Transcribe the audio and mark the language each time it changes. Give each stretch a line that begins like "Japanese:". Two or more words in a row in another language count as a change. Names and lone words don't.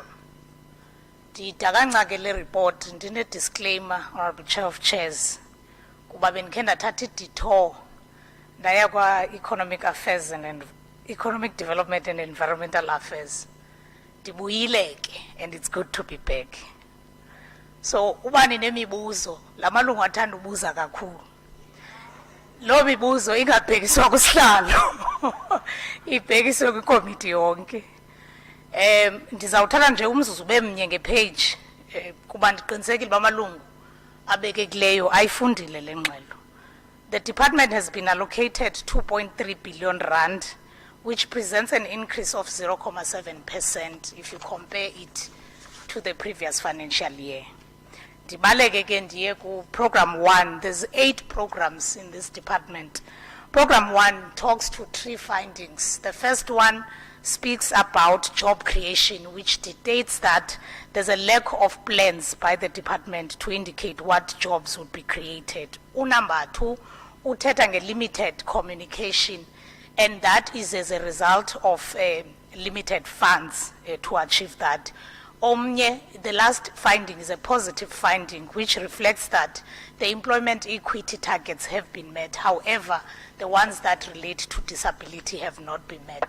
Xhosa: Ndidakangca ke le report ndine disclaimer,
English: Honorable Chair of Chairs,
Xhosa: kuba bendikhe ndathatha idetour ndaya kwa Economic Affairs and Economic Development and Environmental Affairs. Ndibuyile ke,
English: and it's good to be back.
Xhosa: So ubani nemibuzo lamalungu athanda ubuza kakhulu. Lo mibuzo ingabhekiswa kusihlalo. Ibhekiswe kwikomiti yonke. Ndizawuthatha nje umzuzu bemnye ngepage kuba ndiqinisekile bamalungu abekekileyo ayifundile le ngxelo.
English: The department has been allocated 2.3 billion rand, which presents an increase of 0.7% if you compare it to the previous financial year.
Xhosa: Ndibaleke ke ndiye ku program 1.
English: There's 8 programs in this department. Program 1 talks to 3 findings. The first one speaks about job creation, which dictates that there's a lack of plans by the department to indicate what jobs would be created. Number 2,
Xhosa: uthetha nge-limited
English: communication, and that is as a result of limited funds to achieve that. Omnye, the last finding is a positive finding, which reflects that the employment equity targets have been met. However, the ones that relate to disability have not been met.